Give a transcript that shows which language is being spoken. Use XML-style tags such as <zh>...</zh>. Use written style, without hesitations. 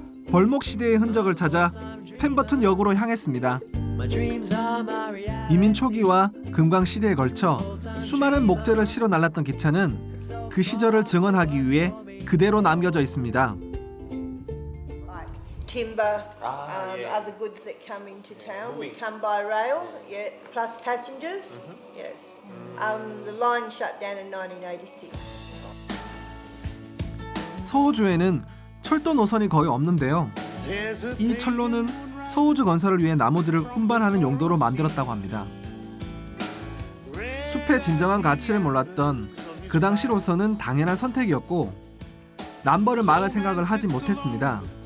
<ko>벌목 시대의 흔적을 찾아 펜버튼 역으로 향했습니다. 이민 초기와 금광 시대에 걸쳐 수많은 목재를 실어 날랐던 기차는 그 시절을 증언하기 위해 그대로 남겨져 있습니다.</ko> <en>Timber, other goods that come into town would come by rail, yeah, plus passengers. Yes, the line shut down in 1986.</en> <ko>서호주에는 철도 노선이 거의 없는데요. 이 철로는 서호주 건설을 위해 나무들을 운반하는 용도로 만들었다고 합니다. 숲의 진정한 가치를 몰랐던 그 당시로서는 당연한 선택이었고 남벌을 막을 생각을 하지 못했습니다.</ko>